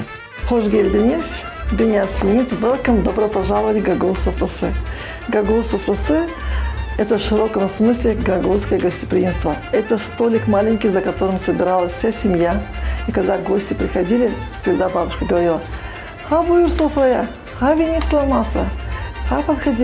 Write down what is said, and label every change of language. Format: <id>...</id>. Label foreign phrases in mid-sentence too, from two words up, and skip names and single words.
<tr>Hoş geldiniz,</tr> <ro>bine ați venit,</ro> <en>welcome,</en> <ru>добро пожаловать в Гагаузскую сufrасы. Гагаузскую сufrасы – это в широком смысле гагаузское гостеприимство. Это столик маленький, за которым собиралась вся семья. И когда гости приходили, всегда бабушка говорила:</ru> <gag>«Ха, буйр софрая, ха, винисла масса,</gag> <ru>ха, подходи».</ru>